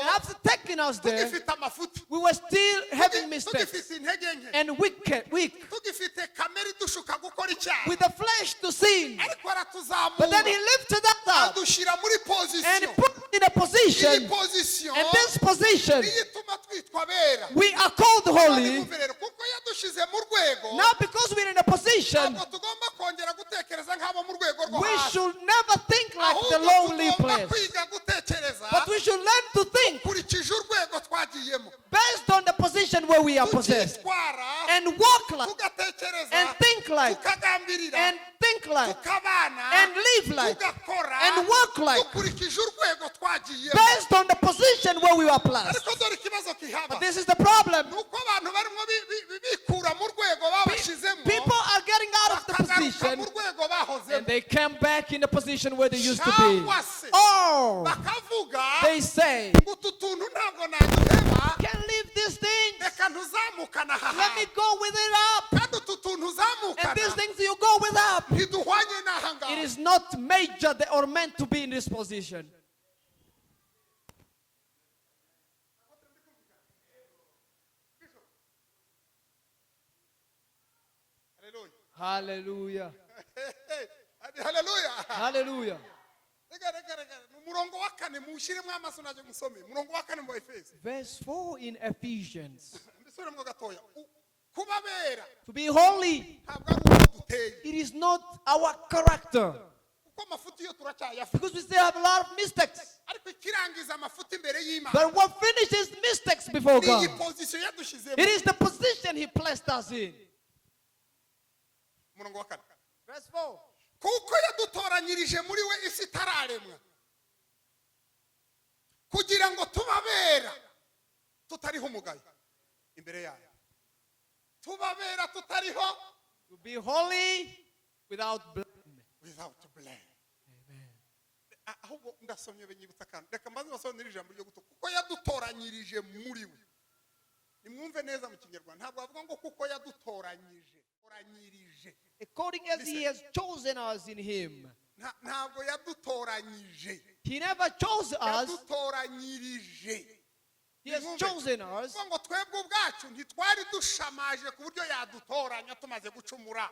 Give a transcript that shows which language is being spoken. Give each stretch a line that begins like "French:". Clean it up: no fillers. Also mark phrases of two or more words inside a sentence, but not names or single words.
English: And after taking us there,
Kinyarwanda: tugifite amafuti.
English: we were still having mistakes
Kinyarwanda: Tugifite intege nke.
English: and weak
Kinyarwanda: Tugifite kamere idushuka gukora icyaha.
English: with the flesh to sin.
Kinyarwanda: Ariko aratuzamura.
English: But then He lifted us up
Kinyarwanda: Adushyira muri
English: and position. put us in a
Kinyarwanda: Iyi position.
English: position And this position,
Kinyarwanda: niyo ituma twitwa abera.
English: we are called holy.
Kinyarwanda: Nimwumve rero, kuko yadushyize mu rwego,
English: Not because we're in a position,
Kinyarwanda: ntabwo tugomba kongera gutekereza nk'abo mu rwego rwo
English: we
Kinyarwanda: hasi.
English: should never think like the
Kinyarwanda: Ahubwo
English: lowly
Kinyarwanda: tugomba
English: place.
Kinyarwanda: kwiga gutekereza
English: But we should learn to think
Kinyarwanda: ukurikije urwego twagiyemo.
English: based on the position where we are possessed.
Kinyarwanda: Tukitwara,
English: And walk like,
Kinyarwanda: tugatekereza,
English: and think like,
Kinyarwanda: tukagambirira,
English: and think like,
Kinyarwanda: tukabana,
English: and live like,
Kinyarwanda: tugakora,
English: and work like,
Kinyarwanda: dukurikije urwego twagiyemo.
English: based on the position where we are placed.
Kinyarwanda: Ariko dore ikibazo kihaba.
English: But this is the problem.
Kinyarwanda: Ni uko abantu barimo bikura mu rwego babashyizemo,
English: People are getting out of the
Kinyarwanda: bakagaruka
English: position
Kinyarwanda: mu rwego bahozemo.
English: and they come back in the position where they used to be.
Kinyarwanda: Cyangwa se
English: Or
Kinyarwanda: bakavuga
English: they say,
Kinyarwanda: ngo utu tuntu ntabwo naduheba,
English: can't leave this thing.
Kinyarwanda: reka ntuzamukana aha
English: Let me
Kinyarwanda: hantu.
English: go with it up.
Kinyarwanda: Kandi utu tuntu
English: And these
Kinyarwanda: uzamukana
English: things you go with up.
Kinyarwanda: ntiduhwanye n'aha
English: It
Kinyarwanda: ngaha.
English: is not major or meant to be in this position. Hallelujah. Hallelujah. Hallelujah. Hallelujah.
Kinyarwanda: Reka ni umurongo wa kane muwushyiremo amaso najye musome umurongo wa kane mu Efeso.
English: Verse 4 in Ephesians.
Kinyarwanda: mbisubiremo gatoya. Kuba abera
English: To be holy,
Kinyarwanda: ntabwo ari uko duteye,
English: it is not our character.
Kinyarwanda: kuko amafuti yo turacyayafite.
English: Because we still have a lot of mistakes.
Kinyarwanda: Ariko ikirangiza amafuti imbere y'Imana
English: But what finishes mistakes before
Kinyarwanda: ni
English: God?
Kinyarwanda: iyi position yadushyizemo.
English: It is the position He placed us in.
Kinyarwanda: Umurongo wa kane.
English: Verse 4.
Kinyarwanda: Kuko yadutoranyirije muri we isi itararemwa, kugira ngo tubabera tutariho umugayo imbere yayo. Tubabera tutariho,
English: To be holy without blame. without blame. Amen.
Kinyarwanda: Ahubwo ndasomye benyibutsa kandi reka mbanze basonera ijambo ryo guto, kuko yadutoranyirije muri we. Nimwumve neza mu Kinyarwanda, ntabwo bavuga ngo kuko yadutoranyije, toranyirije.
English: According as He has chosen us in Him.
Kinyarwanda: ntabwo yadutoranyije.
English: He never chose us.
Kinyarwanda: Yadutoranyirije.
English: He has chosen us.
Kinyarwanda: Ngo twebwe ubwacu ntitwari dushamaje ku buryo yadutoranya tumaze gucumura.